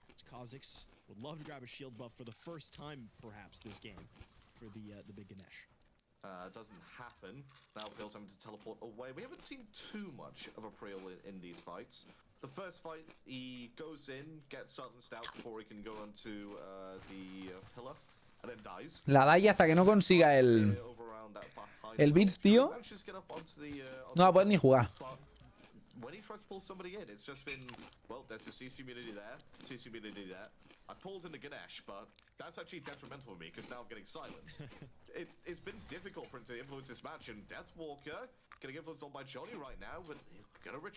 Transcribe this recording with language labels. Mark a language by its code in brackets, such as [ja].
[en] Kha'Zix would love to grab a shield buff for the first time, perhaps, this game for the big Ganesh. Doesn't happen. Now April's having to teleport away. We haven't seen too much of April in these fights. The first fight, he goes in, gets silenced out before he can go onto the pillar, and then dies. [es] La Dai hasta que no consiga el Beats, tío, no va a poder ni jugar. [en] when he tries to pull somebody in, it's just been, well, there's a CC immunity there, CC immunity there. I pulled into Ganesh, but that's actually detrimental for me because now I'm getting silenced. It's been difficult for him to influence this match, and Deathwalker getting influenced on by Johnny right now, but gonna retreat.